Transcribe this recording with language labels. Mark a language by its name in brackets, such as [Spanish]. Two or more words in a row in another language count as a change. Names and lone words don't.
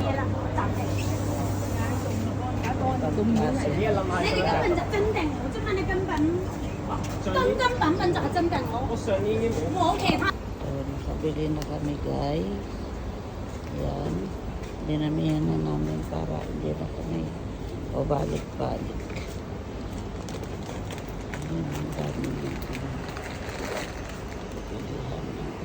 [Cantonese] 你哋根本就真定我啫嘛，你根本根本就係真定我。我其他。 [Filipino] Nakabili na kami guys. Yan. Dinamihan na namin para hindi na kami pabalik-balik. Yan ang dami nito. Pilihan natin.